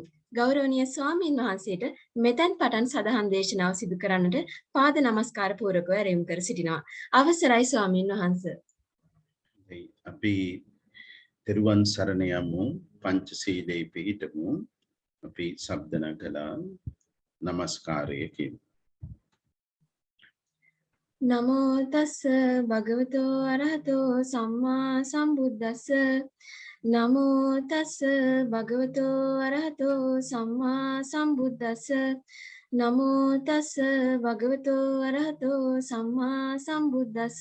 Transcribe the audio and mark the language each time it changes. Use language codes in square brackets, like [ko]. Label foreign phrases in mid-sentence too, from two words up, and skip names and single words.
[si] ගෞරවනීය ස්වාමීන් වහන්සේට මෙතෙන් පටන් සදහම් දේශනාව සිදු කරන්නට පාද නමස්කාර පූර්වකව ඇරයුම් කර සිටිනවා. අවසරයි ස්වාමීන් වහන්සේ. අපි තෙරුවන් සරණ යමු. පංචශීලයේ පිහිටමු. අපි ශබ්දන කළා නමස්කාරය කියමු. [pi] නමෝ තස්ස භගවතෝ අරහතෝ සම්මා සම්බුද්දස්ස. නමෝ තස්ස භගවතෝ අරහතෝ සම්මා සම්බුද්දස්ස. නමෝ තස්ස භගවතෝ අරහතෝ සම්මා සම්බුද්දස්ස.